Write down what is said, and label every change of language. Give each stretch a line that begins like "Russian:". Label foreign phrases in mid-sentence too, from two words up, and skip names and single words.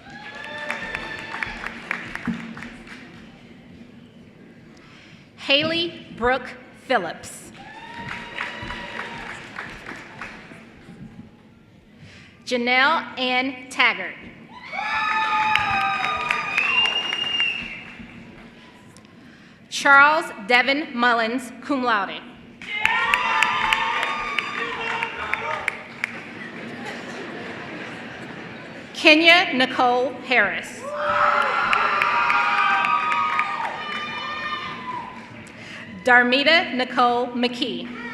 English: Haley Brooke Phillips. Janelle Ann Taggart. Charles Devin Mullins,
Latin: cum laude.
English: Kenya Nicole Harris. Darmita Nicole McKee.